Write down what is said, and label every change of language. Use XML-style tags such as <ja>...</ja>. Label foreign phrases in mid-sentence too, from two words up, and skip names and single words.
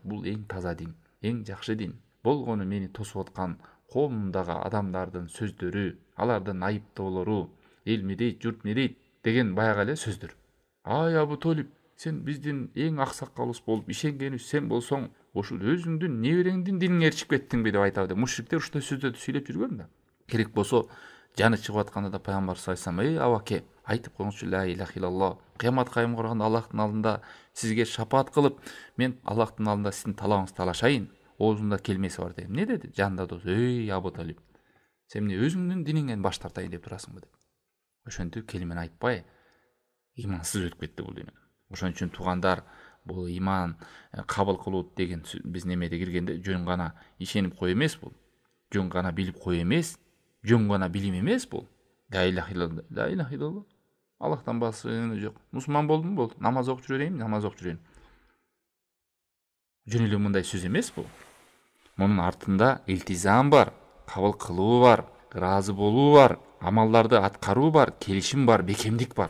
<ky>Бул эң таза дин, эң жакшы дин. Болгону мени тосуп аткан коомундагы адамдардын сөздөрү, алардын айыптоолору, эл эмне дейт, журт эмне дейт деген баягы эле сөздөр. Ай Абу Толип, сен биздин эң аксакалыбыз болуп ишенгенибиз сен болсоң, ошол өзүңдүн небереңдин динине ээрчип кеттиңби деп айтабы деп мушриктер ушундай сөздөрдү сүйлөп жүргөн да. Керек болсо жаны чыгып атканда да пайгамбар</ky> <ar>صلى الله عليه وسلم,</ar> <ky>абаке, айтып коюңузчу</ky> <ar>لا إله إلا الله.</ar> <ky>Кыямат кайым курганда Аллахтын алдында сизге шапаат кылып, мен Аллахтын алдында сиздин талабыңызды талашайын. Оозунда келмеси бар деп. Не деди? Жанында дос, ey Абу Талиб, сен эмне өзүңдүн диниңден баш тартайын деп турасыңбы деп. Ошентип келимени айтпай, имансыз өтүп кетти бул дүйнөдөн. Ошон үчүн туугандар, бул иман кабыл кылуу деген биз немеде киргенде жөн гана ишенип кой эмес бул. Жөн гана билип кой эмес, жөн гана билим эмес бул.</ky> <ar>لا إله إلا الله، لا إله إلا الله.</ar> <ky>Аллахтан башка жок. Мусулман болдум, болду. Намаз окуп жүрөйүн, намаз окуп жүрөйүн. Жөн эле мындай сөз эмес бул. Мунун артында илтизам бар, кабыл кылуу бар, ыраазы болуу бар, амалдарды аткаруу бар, келишим бар, бекемдик бар.</ky>